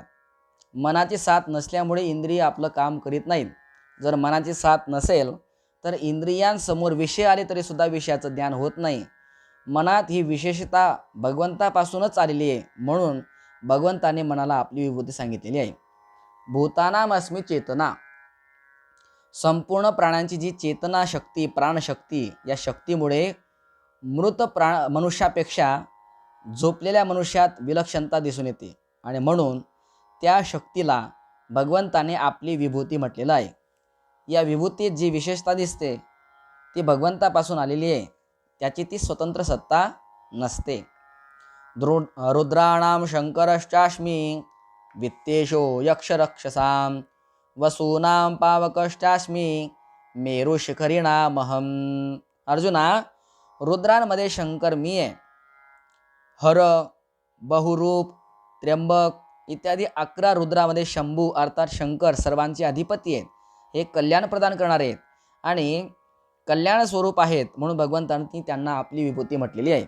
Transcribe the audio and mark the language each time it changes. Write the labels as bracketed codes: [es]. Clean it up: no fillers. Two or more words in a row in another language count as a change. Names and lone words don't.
[mr] मनाची साथ नसल्यामुळे इंद्रिय आपलं काम करीत नाहीत. जर मनाची साथ नसेल तर इंद्रियांसमोर विषय आले तरी सुद्धा विषयाचं ज्ञान होत नाही. मनात ही विशेषता भगवंतापासूनच आलेली आहे म्हणून भगवंताने मनाला आपली विभूती सांगितलेली आहे. [sa] भूतानाम अस्मि चेतना. [mr] संपूर्ण प्राण्यांची जी चेतना शक्ती, प्राणशक्ती, या शक्तीमुळे मृत मनुष्यापेक्षा झोपलेल्या मनुष्यात विलक्षणता दिसून येते आणि म्हणून त्या शक्तीला भगवंताने आपली विभूती म्हटलेलं आहे. या विभूतीत जी विशेषता दिसते ती भगवंतापासून आलेली आहे, त्याची ती स्वतंत्र सत्ता नसते. [sa] रुद्राणाम शंकरश्चास्मि वित्तेषो यक्षरक्षसां वसूनां पावकश्चास्मि मेरुशिखरिणामहं. [mr] अर्जुना, रुद्रांमध्ये शंकर मी आहे. हर, बहुरूप, त्र्यंबक, इत्यादी 11 रुद्रामध्ये शंभू अर्थात शंकर सर्वांचे अधिपती आहेत, हे कल्याण प्रदान करणारे आहेत आणि कल्याण स्वरूप आहेत, म्हणून भगवंतांनी त्यांना आपली विभूती म्हटलेली आहे.